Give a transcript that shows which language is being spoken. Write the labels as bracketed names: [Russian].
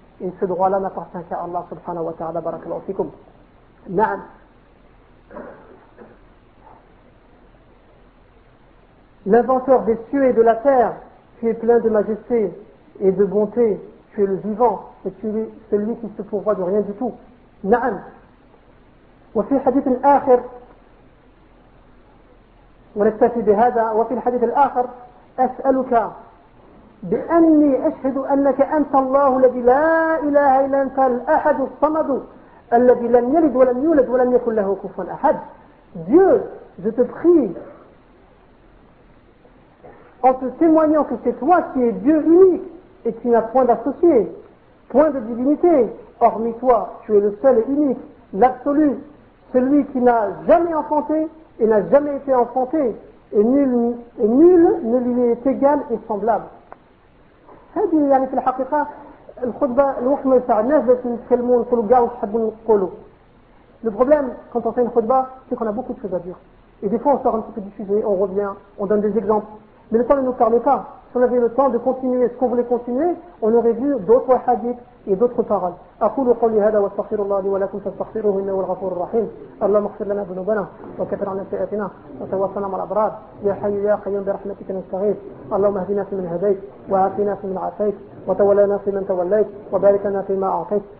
[French] Et ce droit-là n'appartient qu'à Allah subhanahu wa ta'ala, barakallahu fikum. [Arabic] Na'am. [French] L'inventeur des cieux et de la terre, qui est plein de majesté et de bonté, tu es le vivant, et tu es celui qui se pourvoit de rien du tout. [Arabic] Na'am. وفي حديث آخر ونكتفي بهذا وفي الحديث الآخر أسألك بأني أشهد أنك أنت الله الذي لا إله إلا أنت الأحد الصمد الذي لم يلد ولم يولد ولم يكن له كفوا أحد. [French] Dieu, je te prie en te témoignant que c'est toi qui es Dieu unique et qui n'as point d'associé, point de divinité hormis toi, tu es le seul et unique, l'absolu, celui qui n'a jamais enfanté et n'a jamais été enfanté, et nul ne lui est égal et semblable. [Arabic] هذه يعني في الحقيقة الخطبة الوقت ما يسع الناس بس يتكلمون يقولوا قاوا حبون يقولوا. [French] Le problème quand on fait une khutba, c'est qu'on a beaucoup de choses à dire. Et des fois on sort un petit peu du sujet, on revient, on donne des exemples. Mais le temps ne nous permet pas. Si on avait le temps de continuer ce qu'on voulait continuer, on aurait vu d'autres hadiths et d'autres paroles. [Arabic] أقول قولي هذا واستغفر الله لي ولكم فاستغفروه إنه الغفور الرحيم. اللهم اغفر لنا ذنوبنا وكفر عنا سيئاتنا وتوفنا مع الأبرار. يا حي يا قيوم برحمتك نستغيث. اللهم اهدنا فيمن هديت وعافنا فيمن عافيت وتولنا فيمن توليت وبارك لنا فيما أعطيت.